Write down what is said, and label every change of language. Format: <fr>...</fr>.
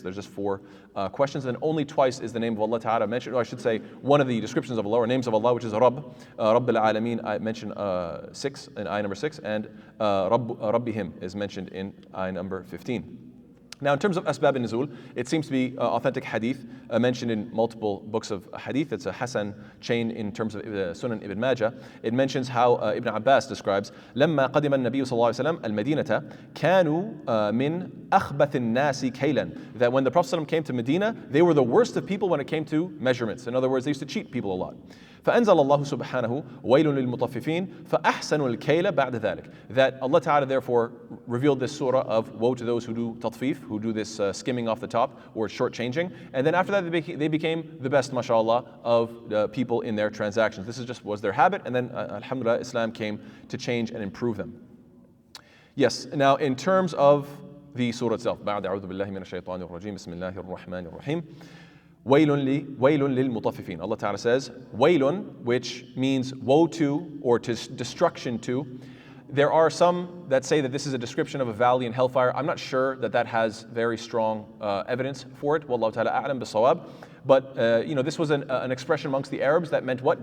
<en>There's just 4 questions, and only twice is the name of Allah Ta'ala mentioned, or I should say one of the descriptions of Allah or names of Allah, which is Rabb, Rabb al-Alameen, I mentioned 6 in ayah number 6, and Rabbihim is mentioned in ayah number 15. Now, in terms of Asbab and Nuzul, it seems to be authentic hadith mentioned in multiple books of hadith. It's a Hasan chain in terms of Sunan Ibn Majah. It mentions how Ibn Abbas describes,</en> <ar>لما قدم النبي صلى الله عليه وسلم المدينة كانوا من أخبث الناس كيلا.</ar> <en>That when the Prophet came to Medina, they were the worst of people when it came to measurements. In other words, they used to cheat people a lot.</en> <ar>فأنزل الله سبحانه ويل للمطففين فأحسنوا الكيل بعد ذلك.</ar> <en>That Allah Ta'ala therefore revealed this surah of woe to those who do tatfif, who do this skimming off the top or shortchanging, and then after that they became the best, mashallah, of people in their transactions. This was their habit, and then alhamdulillah, Islam came to change and improve them. Yes, now in terms of the surah itself,</en> <ar>بعد أعوذ بالله من الشيطان الرجيم بسم الله الرحمن الرحيم. وَيْلٌ لِلْمُطَفِّفِينَ.</ar> <en>Allah Ta'ala says, waylun, which means woe to or to destruction to. There are some that say that this is a description of a valley in hellfire. I'm not sure that has very strong evidence for it. Wallahu Ta'ala a'lam bis-sawab. But this was an expression amongst the Arabs that meant what?</en>